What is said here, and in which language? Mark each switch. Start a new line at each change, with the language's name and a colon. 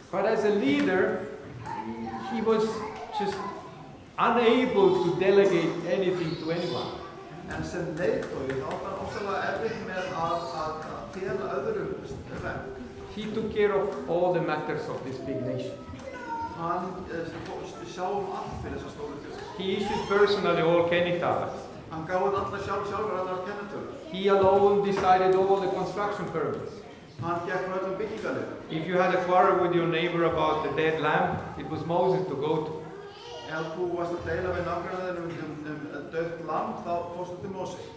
English: But as a leader, he was just unable to delegate anything to anyone.
Icelandic: En sem leiðtogi þá var ofsalega erfitt með að fela öðrum verk.
English: He took care of all the matters of this big nation.
Icelandic: Hann sá allt fyrir þessa stóru þjóð.
English: He issued personally all kenitalas.
Icelandic: Hann gaf út alla sjálfur allar kennitölur.
English: He alone decided all the construction permits.
Icelandic: Hann gekk frá öllum byggingarleyfum.
English: If you had a quarrel with your neighbor about the dead lamb, it was Moses to go to.
Icelandic: Ef þú varst að deila við nágrannaðinn dautt lamb, þá fórstu til Móse.